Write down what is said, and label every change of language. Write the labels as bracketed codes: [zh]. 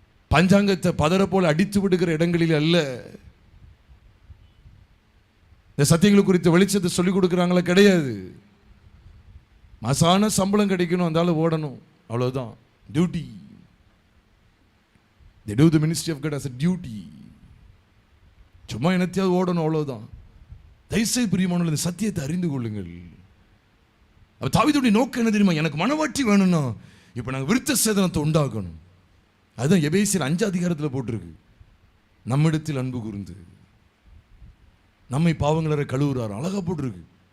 [ta] பஞ்சாங்கத்தை பதற போல அடித்து விடுகிற இடங்களில் அல்ல. இந்த சத்தியங்கள் குறித்த வெளிச்சத்தை சொல்லிக் கொடுக்குறாங்களா? கிடையாது. மாசான சம்பளம் கிடைக்கணும், அந்த ஆள் ஓடணும், அவ்வளோதான் duty. [en] They do the ministry of God as a duty. [ta] சும்மா என்னத்தையாவது ஓடணும், அவ்வளோதான். தயவுசெய்து பிரியமானவர்களே, இந்த சத்தியத்தை அறிந்து கொள்ளுங்கள். அப்போ தாவீதுடைய நோக்கம் என்ன தெரியுமா? எனக்கு மணவாட்டி வேணும்னா இப்போ நாங்கள் விருத்த சேதனத்தை உண்டாக்கணும். அதுதான் எபேசியர் 5 அதிகாரத்தில் போட்டிருக்கு. நம்மிடத்தில் அன்பு கூர்ந்து நம்மை பாவங்களரை கழுவுறாரு, அழகா போட்டிருக்கு.